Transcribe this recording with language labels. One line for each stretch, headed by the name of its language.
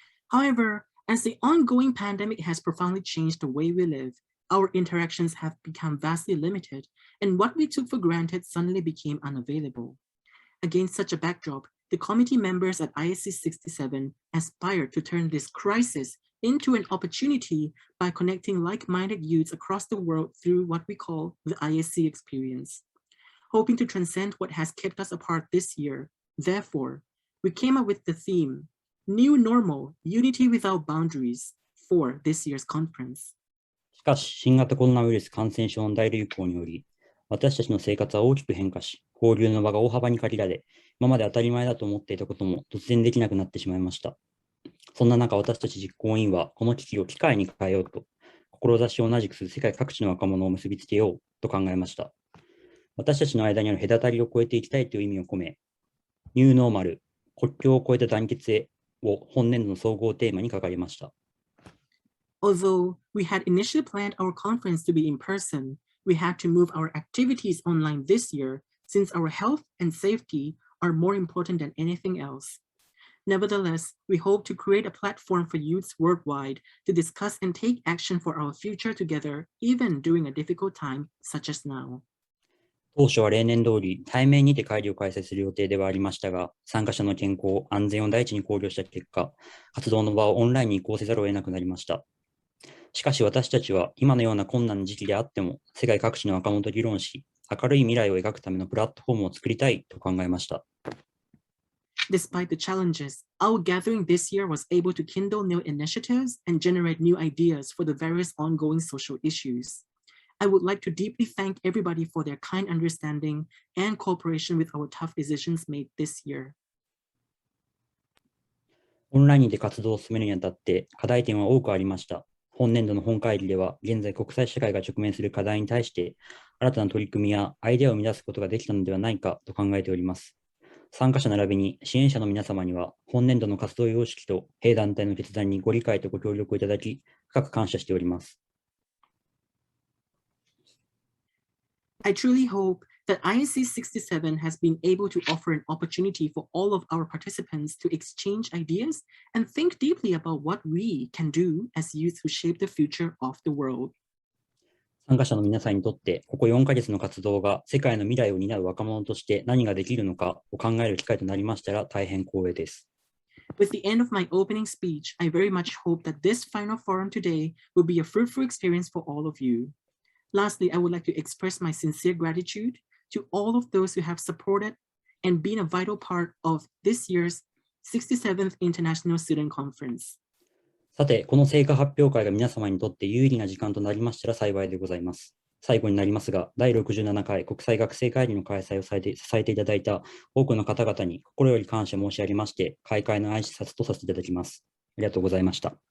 English: However, as the ongoing pandemic has profoundly changed the way we live, our interactions have become vastly limited, and what we took for granted suddenly became unavailable. Against such a backdrop, the committee members at ISC67 aspired to turn this crisis into an opportunity by connecting like-minded youths across the world through what we call the ISC experience. Hoping to transcend what has kept us apart this year, therefore, we came up with the theme, New Normal, Unity Without Boundaries, for this year's conference.
Japanese: しかし、新型コロナウイルス感染症の大流行により、私たちの生活は大きく変化し、交流の場が大幅に限られ、今まで当たり前だと思っていたことも突然できなくなってしまいました。そんな中、私たち実行委員は、この危機を機会に変えようと、志を同じくする世界各地の若者を結びつけようと考えました。私たちの間にある隔たりを越えていきたいという意味を込め、ニューノーマル、国境を越えた団結へを本年度の総合テーマに掲げました。
English: Although we had initially planned our conference to be in person, we had to move our activities online this year since our health and safety are more important than anything else. Nevertheless, we hope to create a platform for youths worldwide to discuss and take action for our future together, even during a difficult time such as now.
Japanese: 当初は例年通り対面にて会議を開催する予定ではありましたが、参加者の健康、安全を第一に考慮した結果、活動の場をオンラインに移行せざるを得なくなりました。しかし私たちは今のような困難な時期であっても、世界各地の若者と議論し、明るい未来を描くためのプラットフォームを作りたいと考えました。
English: Despite the challenges, our gathering this year was able to kindle new initiatives and generate new ideas for the various ongoing social issues. I would like to deeply thank everybody for their kind understanding and cooperation with our tough decisions made this year.
Japanese: オンラインで活動を進めるにあたって課題点は多くありました。本年度の本会議では、現在国際社会が直面する課題に対して、新たな取り組みやアイデアを生み出すことができたのではないかと考えております。参加者並びに支援者の皆様には、本年度の活動様式と弊団体の決断にご理解とご協力をいただき、深く感謝しております。
English: I truly hope that ISC67 has been able to offer an opportunity for all of our participants to exchange ideas and think deeply about what we can do as youth who shape the future of the world.
Japanese: 参加者の皆さんにとって、ここ4ヶ月の活動が世界の未来を担う若者として何ができるのかを考える機会となりましたら大変光栄です。
English: With the end of my opening speech, I very much hope that this final forum today will be a fruitful experience for all of you. Lastly, I would like to express my sincere gratitude to all of those who have supported and been a vital part of this year's 67th International Student Conference.
Japanese: さて、この成果発表会が皆様にとって有利な時間となりましたら幸いでございます。最後になりますが、第67回国際学生会議の開催を支えていただいた多くの方々に心より感謝申し上げまして、開会の挨拶とさせていただきます。ありがとうございました。